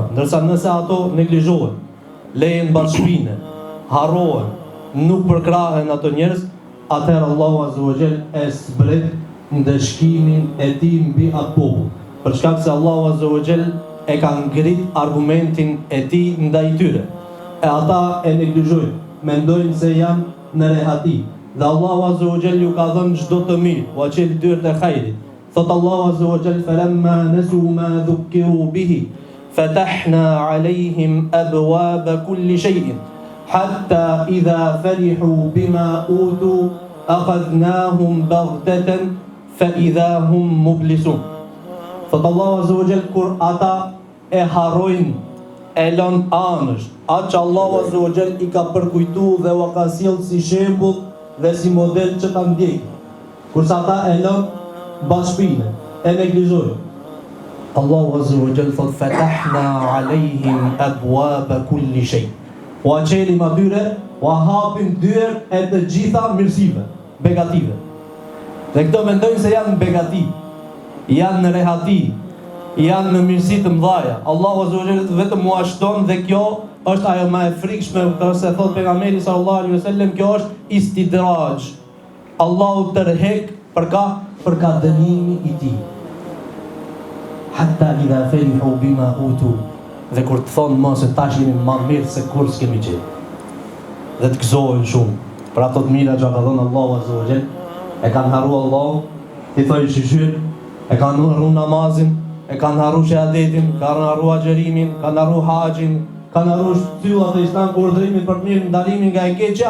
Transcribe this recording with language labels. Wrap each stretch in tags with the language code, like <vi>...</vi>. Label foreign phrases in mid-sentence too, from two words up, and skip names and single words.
<sq>Ndërsa nëse ato neglizhohen, lehen bashkëpine, harrohen, nuk përkrahen ato njerëz, atëherë Allahu</sq> <ar>عز وجل</ar> <sq>e zbret ndëshkimin e tij mbi atë popull. Për shkak se Allahu</sq> <ar>عز وجل</ar> <sq>e ka ngrit argumentin e tij ndaj tyre. E ata e neglizhojnë, mendojnë se janë në rehati. Dhe Allahu</sq> <ar>عز وجل</ar> <sq>ju ka dhënë çdo të mirë, u aqel dyert e hajrit. Thot Allahu</sq> <ar>عز وجل, فلما نسوا ما ذكروا به فتحنا عليهم أبواب كل شيء حتى إذا فرحوا بما أوتوا أخذناهم بغتة فإذا هم مبلسون.</ar> <sq>Thot Allahu</sq> <ar>عز وجل,</ar> <sq>kur ata e harrojnë, e lën anësh atë që Allahu</sq> <ar>عز وجل</ar> <sq>i ka përkujtu dhe u ka sjellë si shembull dhe si model që ta ndjekë. Kurse ata e lën bashkëpine, e neglizhojnë. Allahu</sq> <ar>عز وجل</ar> <sq>thot,</sq> <ar>فتحنا عليهم أبواب كل شيء.</ar> <sq>U aqelim atyre, u hapim dyert e të gjitha mirësive, begative. Dhe këto mendojnë se janë begati, janë në rehati, janë në mirësi të mëdhaja. Allahu</sq> <ar>عز وجل</ar> <sq>vetëm u ashton dhe kjo është ajo më e frikshme, se thot pejgamberi</sq> <ar>صلى الله عليه وسلم,</ar> <sq>kjo është istidraj. Allahu tërhek për ka dënimi i tij.</sq> <ar>حتى إذا فرحوا بما أوتوا,</ar> <sq>dhe kur të thonë më se tash jemi më mirë se kur s'kemi qenë. Dhe të gëzohen shumë për ato të mira që ka dhënë Allahu</sq> <ar>عز وجل,</ar> <sq>e kanë harruar Allahu, i thojnë shishir, e kanë harruar namazin, e kanë harru shahadetin, kanë harru agjerimin, kanë harru haxhin, kanë harru shtyllat e Islam, urdhërimin për të mirë, ndalimin nga e keqja.</sq>